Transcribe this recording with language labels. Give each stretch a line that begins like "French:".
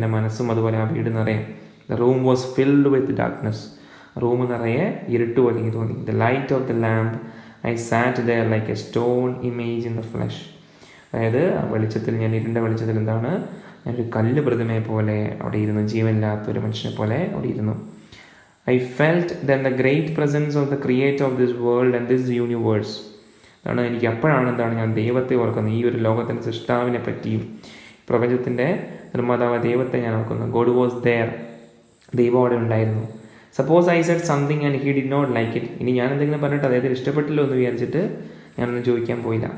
Malayalam: എൻ്റെ മനസ്സും അതുപോലെ ആ വീട് നിറയെ.
English: the room was filled with darkness,
Malayalam: room നിറയെ ഇരുട്ട് പോലെ എനിക്ക് തോന്നി.
English: The light of the lamp I sat there like a stone image in the flush.
Malayalam: അതായത് ആ വെളിച്ചത്തിൽ, ഞാൻ ഇരുണ്ട വെളിച്ചത്തിൽ എന്താണ്, ഞാനൊരു കല്ല് പ്രതിമയെ പോലെ അവിടെ ഇരുന്നു, ജീവനില്ലാത്തൊരു മനുഷ്യനെ പോലെ അവിടെ ഇരുന്നു.
English: I felt then the great presence of the creator of this world and this universe.
Malayalam: അതാണ് എനിക്ക് അപ്പോഴാണ് എന്താണ് ഞാൻ ദൈവത്തെ ഓർക്കുന്നത്, ഈ ഒരു ലോകത്തിൻ്റെ സൃഷ്ടാവിനെ പറ്റിയും പ്രപഞ്ചത്തിൻ്റെ നിർമ്മാതാവ് ദൈവത്തെ ഞാൻ ഓർക്കുന്നു.
English: God was there,
Malayalam: ദൈവം അവിടെ ഉണ്ടായിരുന്നു.
English: Suppose I said something and he did not like it.
Malayalam: ഇനി ഞാൻ എന്തെങ്കിലും പറഞ്ഞിട്ട് അദ്ദേഹത്തിന് ഇഷ്ടപ്പെട്ടില്ലോ എന്ന് വിചാരിച്ചിട്ട് ഞാനൊന്നും ചോദിക്കാൻ പോയില്ല.